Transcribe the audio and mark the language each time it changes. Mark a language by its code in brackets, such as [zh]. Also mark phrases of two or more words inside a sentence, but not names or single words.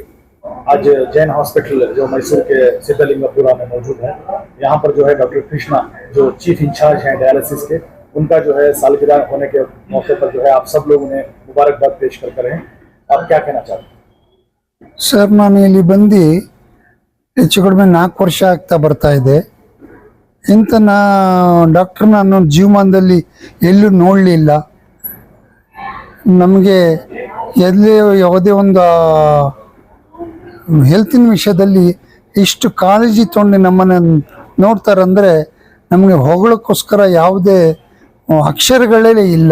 [hi] आज जैन हॉस्पिटल जो मैसूर के सिद्धलिंगापुरा में मौजूद है, यहाँ पर जो है डॉक्टर कृष्णा जो चीफ इंचार्ज हैं डायलिसिस के, उनका जो है सालगिरह होने के मौके पर जो है आप सब लोग उन्हें मुबारकबाद पेश कर रहे हैं। आप क्या कहना चाहते हैं? सर, [kn] ನಾನು ಇಲ್ಲಿ ಬಂದು ಹೆಚ್ಚು ಕಡಿಮೆ 4 ವರ್ಷ ಆಗ್ತಾ ಬರ್ತಾ ಇದೆ. ಇಂಥ ಡಾಕ್ಟರ್ ನಾನು ಜೀವಮಾನದಲ್ಲಿ ಎಲ್ಲೂ ನೋಡಲಿಲ್ಲ. ನಮಗೆ ಎಲ್ಲಿ ಯಾವುದೇ ಒಂದು ಹೆಲ್ತಿನ ವಿಷಯದಲ್ಲಿ ಇಷ್ಟು ಕಾಳಜಿ ತೊಗೊಂಡು ನಮ್ಮನ್ನು ನೋಡ್ತಾರಂದರೆ ನಮಗೆ ಹೊಗಳಕ್ಕೋಸ್ಕರ ಯಾವುದೇ ಅಕ್ಷರಗಳೇ ಇಲ್ಲ.